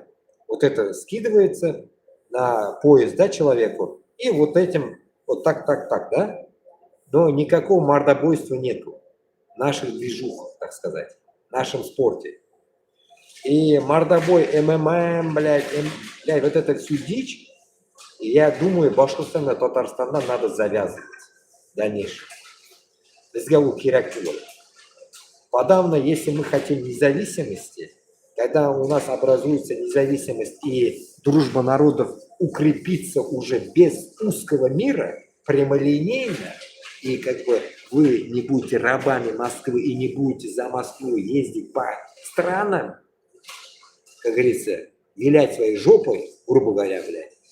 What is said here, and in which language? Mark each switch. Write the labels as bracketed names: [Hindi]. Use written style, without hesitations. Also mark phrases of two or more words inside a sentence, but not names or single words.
[Russian] Вот это скидывается на пояс, да, человеку, и вот этим, вот так, да, но никакого мордобойства нету в наших движухах, так сказать, в нашем спорте. И мордобой, МММ, блядь, вот это всю дичь, я думаю, Башкортостанда, Татарстанда надо завязывать в дальнейшем. [Uzbek] Bizga u kerak bo'ladi. [Russian] Подавно, если мы хотим независимости, когда у нас образуется независимость и дружба народов укрепится уже без узкого мира, прямолинейно, и как бы вы не будете рабами Москвы и не будете за Москву ездить по странам, как говорится, вилять своей жопой, грубо говоря, блядь.